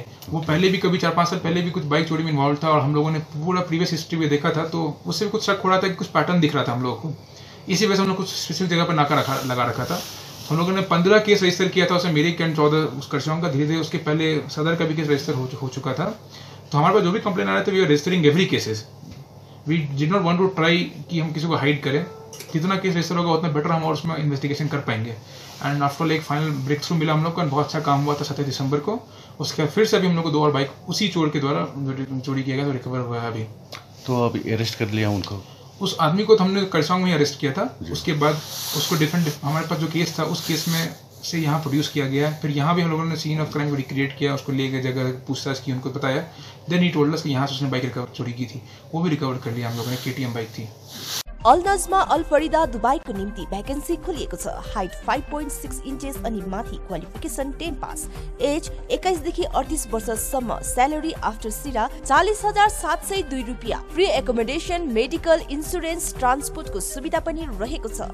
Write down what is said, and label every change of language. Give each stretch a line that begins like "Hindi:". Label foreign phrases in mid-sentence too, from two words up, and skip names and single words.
Hindi: वो पहले भी कभी 4-5 साल पहले भी कुछ बाइक चोरी में इन्वॉल्व था। और हम लोगों ने पूरा
English: previous history
Hindi: में देखा था, तो उससे भी कुछ शक हो रहा था कि कुछ पैटर्न दिख रहा था हम लोगों को। इसी वजह से हम लोग कुछ स्पेसिफिक जगह पर नाका लगा रखा था। हम लोगों ने 15
English: case register
Hindi: किया था उसमें, मेरे कैंड 14 उस करसों का। धीरे धीरे उसके पहले सदर का भी
English: case register
Hindi: हो चुका था। तो हमारे पास जो भी कंप्लेन आ रहे थे,
English: We are registering every cases. We did not want to try
Hindi: कि हम किसी को हाइड करें। जितना
English: case register
Hindi: होगा उतना बेटर हम और उसमें इन्वेस्टिगेशन कर पाएंगे।
English: and after
Hindi: एक
English: final breakthrough
Hindi: मिला हम लोग को। बहुत अच्छा काम हुआ था 27 दिसंबर को। उसके बाद फिर से अभी हम लोग को 2 और बाइक उसी चोर के द्वारा चोरी किया गया, तो रिकवर हुआ है अभी। तो अभी अरेस्ट कर लिया उनको? उस आदमी को तो हमने करसोंग में अरेस्ट किया था। उसके बाद उसको डिफरेंट हमारे पास जो केस था उस केस में से यहाँ प्रोड्यूस किया गया। फिर यहाँ भी हम लोगों ने
English: scene of crime
Hindi: को रिक्रिएट किया, उसको ले गए जगह पूछताछ की, उनको बताया।
English: then he told us
Hindi: कि यहाँ से उसने
English: bike recover
Hindi: चोरी की थी, वो भी रिकवर कर लिया हम लोगों ने। KTM बाइक थी।
Nepali: अल्नजमा अल फरिदा दुबईको निम्ति भ्याकेन्सी खोलिएको छ। हाइट 5.6 इन्चेस अनि माथि, क्वालिफिकेसन 10 पास, एज 21 देखि 38 वर्षसम्म,
English: salary after
Nepali: सिरा 40,702 रुपियाँ,
English: free accommodation, medical, insurance,
Nepali: ट्रान्सपोर्टको सुविधा पनि रहेको छ।